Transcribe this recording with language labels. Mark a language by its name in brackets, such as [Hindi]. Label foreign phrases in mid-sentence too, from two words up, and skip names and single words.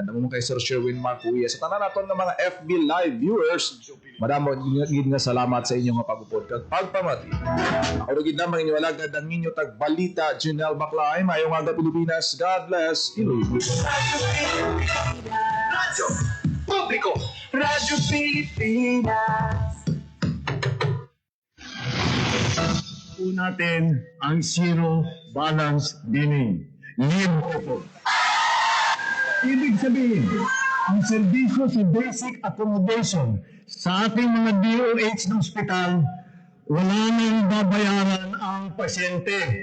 [Hiligaynon] Namo kay Sir Sherwin Marcuia sa tanan naton nga mga FB live viewers. Madamo gid nga salamat sa inyong pag-upod kag pagpamati. Ako gid namang inyo alagad ang inyo tag balita Junel Baclay. Mayong aga Pilipinas. [English] God bless Iloilo. [Hiligaynon] Radyo Publiko. Radyo Pilipinas. [Filipino] Po natin ang zero balance billing. Libre po. Ibig sabihin, ang serbisyo sa basic accommodation sa ating mga DOH ng ospital, wala nang babayaran ang pasyente.